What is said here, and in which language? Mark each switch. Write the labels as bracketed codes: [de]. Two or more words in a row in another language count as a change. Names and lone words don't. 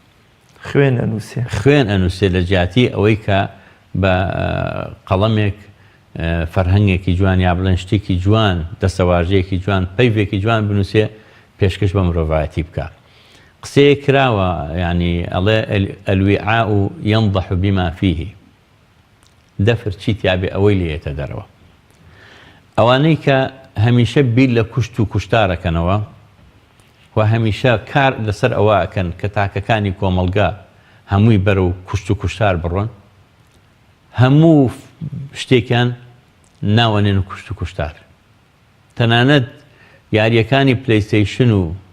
[ckb] خوێن ئەنووسێ لە جیاتی ئەوەی کە بە قەڵەمێک فەرهەنگێکی جوان یا بڵێن شتێکی جوان دەسەواژەیەکی جوان پەیوێکی جوان بنووسێ پێشکەش بە مرۆڤایەتی بکە قسەیە کراوە ینی ئەڵێ [ar] ئەلویعاء ينضح بما فيه [ckb] دەفر چی تیابێ ئەوەی لێتە دەرەوە ئەوانەی کە هەمیشە بیر لە کوشت و کوشتارەکەنەوە و هەمیشە کار لەسەر ئەوە ئەکەن کە تاکەکانی کۆمەڵگا هەمووی بەرە و کوشت و کوشتار بڕۆن هەموو شتێکیان ناوەنێن و کوشت و کوشتار تەنانەت یاریەکانی پلەیستەیشن و